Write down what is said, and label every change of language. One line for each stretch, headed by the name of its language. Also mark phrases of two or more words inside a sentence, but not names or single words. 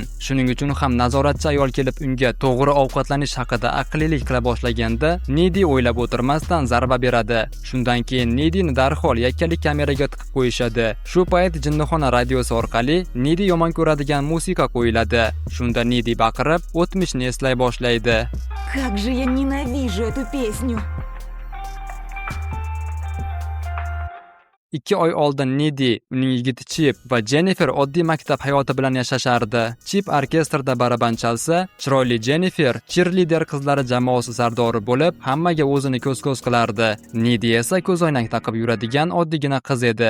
Uzbek: Shuning uchun ham nazoratchi ayol kelib unga to'g'ri ovqatlanish haqida aqllilik qila boshlaganda, Nidi o'ylab o'tirmasdan zarba beradi. Shundan keyin Nidini darhol yakkalik kameraga tiqib qo'yishadi. Shu payt jinnixona radiosi orqali Nidi yomon ko'radigan musiqa qo'yiladi. Shunda Nidi baqirib, o'tmishni eslay boshlaydi.
Russian: Как же я ненавижу эту песню!
Uzbek: 2 oy oldin Nidi, uning yigiti Chip va Jennifer oddiy maktab hayoti bilan yashashardi. Chip orkestrda baraban chalsa, chiroyli Jennifer cheerleader qizlari jamoasi sardori bo'lib, hammaga o'zini ko'z-ko'z qilardi. Nidi esa ko'zoynak taqib yuradigan oddiygina qiz edi.